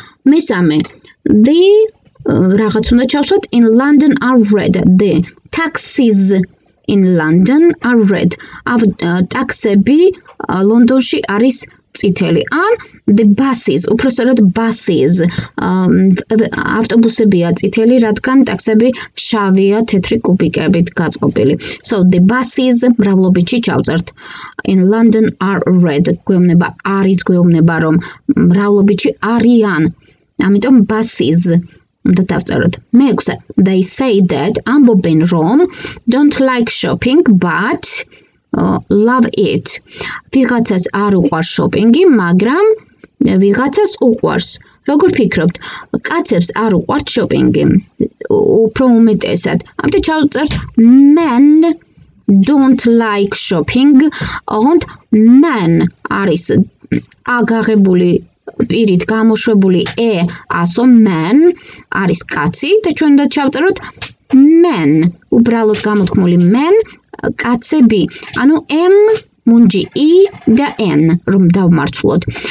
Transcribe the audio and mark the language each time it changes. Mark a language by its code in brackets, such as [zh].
[ka] მესამე, the რაღაც უნდა ჩავსვათ [en] in London are red. The taxis in London are red. [ka] ტაქსები ლონდონში არის წითელი. [en] ან the buses, [ka] უпроსტად [en] buses. [ka] ავტობუსებია წითელი, რადგან ტაქსები შავია თეთრი კუბიკებით გაწყობილი. [en] So the buses [ka] მრავლობითში ჩავწერთ. [en] In London are red. [ka] გვეუბნება არის, გვეუბნება რომ მრავლობითში არიან. ამიტომ buses უნდა დავწეროთ. მეექვსე, [en] they say that [ka] ამბობენ რომ [en] don't like shopping but love it. [ka] ვიღაცას არ უყვარს შოპინგი, მაგრამ ვიღაცას უყვარს. როგორ ფიქრობთ? კაცებს არ უყვართ შოპინგი. უფრო უმეტესად. ამიტომ ჩავწერთ [en] men don't like shopping. [ka] ოღონდ men არის აგაღებული პირით გამოშვებული ასო men არის კაცი და ჩვენ უნდა ჩავწეროთ men. უბრალოდ გამოთქმული men კაცები, ანუ M მუნჯი E და N რომ დავმარცვლოთ.